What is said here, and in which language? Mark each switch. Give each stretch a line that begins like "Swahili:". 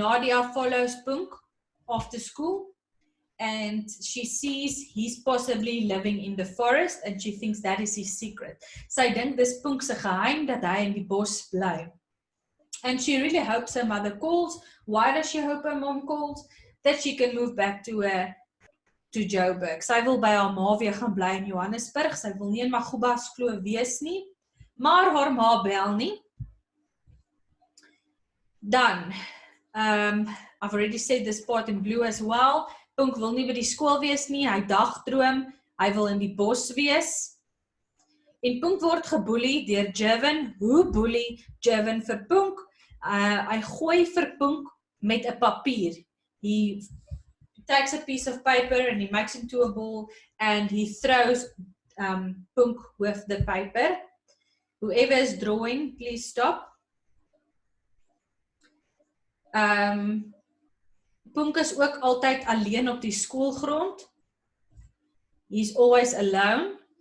English: Nadia follows Punk after school. And she sees he's possibly living in the forest and she thinks that is his secret.
Afrikaans: Sy dink dis Punk se geheim dat hy in die bos bly.
English: And she really hopes her mother calls. Why does she hope her mom calls? That she can move back to Joburg.
Afrikaans: Sy wil by haar ma weer gaan bly in Johannesburg. Sy wil nie in Magubas Kloof wees nie. Maar haar ma bel nie.
English: Dan, I've already said this part in blue as well.
Afrikaans: Punk wil nie by die skool wees nie, hy dagdroom, hy wil in die bos wees. En Punk word geboelie deur Jervin. Hoe boelie Jervin vir Punk? Hy gooi vir Punk met 'n papier.
English: He takes a piece of paper and he makes it into a ball and he throws Punk with the paper. Whoever is drawing, please stop.
Afrikaans: Punk is ook altyd alleen op die skoolgrond.
English: He's always alone.